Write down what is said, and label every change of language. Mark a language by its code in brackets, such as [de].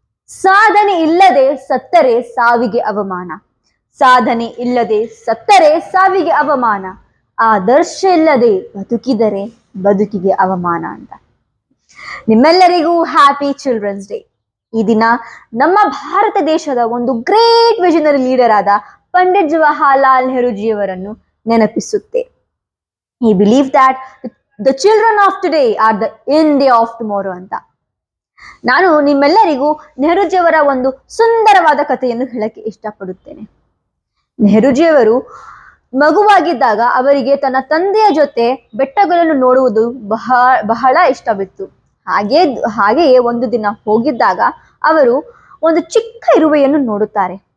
[kn] ಸಾಧನೆ ಇಲ್ಲದೆ ಸತ್ತರೆ ಸಾವಿಗೆ ಅವಮಾನ, ಸಾಧನೆ ಇಲ್ಲದೆ ಸತ್ತರೆ ಸಾವಿಗೆ ಅವಮಾನ, ಆದರ್ಶ ಇಲ್ಲದೆ ಬದುಕಿದರೆ ಬದುಕಿಗೆ ಅವಮಾನ ಅಂತ. ನಿಮ್ಮೆಲ್ಲರಿಗೂ [en] Happy children's day. [kn] ಈ ದಿನ ನಮ್ಮ ಭಾರತ ದೇಶದ ಒಂದು [en] great visionary leader [kn] ಆದ Pandit Jawaharlal ನೆಹರೂಜಿಯವರನ್ನು ನೆನಪಿಸುತ್ತೆ. [en] He believed that the children of today are the India of tomorrow [kn] ಅಂತ. ನಾನು ನಿಮ್ಮೆಲ್ಲರಿಗೂ ನೆಹರೂಜಿಯವರ ಒಂದು ಸುಂದರವಾದ ಕಥೆಯನ್ನು ಹೇಳಕ್ಕೆ ಇಷ್ಟಪಡುತ್ತೇನೆ. ನೆಹರೂಜಿಯವರು ಮಗುವಾಗಿದ್ದಾಗ ಅವರಿಗೆ ತನ್ನ ತಂದೆಯ ಜೊತೆ ಬೆಟ್ಟಗಳನ್ನು ನೋಡುವುದು ಬಹಳ ಇಷ್ಟವಿತ್ತು. ಹಾಗೆಯೇ ಒಂದು ದಿನ ಹೋಗಿದ್ದಾಗ ಅವರು ಒಂದು ಚಿಕ್ಕ ಇರುವೆಯನ್ನು ನೋಡುತ್ತಾರೆ.